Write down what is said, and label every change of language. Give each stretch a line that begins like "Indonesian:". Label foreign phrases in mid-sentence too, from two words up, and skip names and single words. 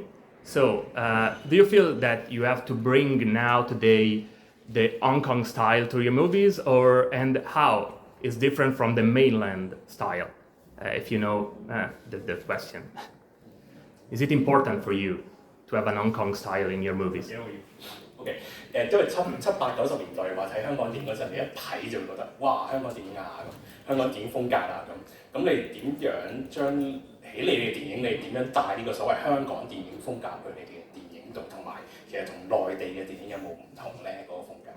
English: So, do you feel that you have to bring now, today, the Hong Kong style to your movies, and how is different from the mainland style? If you know the question. Is it important for you to have an Hong Kong style in your movies?
Cantonese: OK， 因為七八90年代話睇香港電影嗰陣，你一睇就會覺得哇香港電影啊咁，香港電影風格啊咁，咁你點樣將喺你嘅電影，你點樣帶呢個所謂香港電影風格去你嘅電影度，同埋其實同內地嘅電影有冇唔同咧嗰個風格？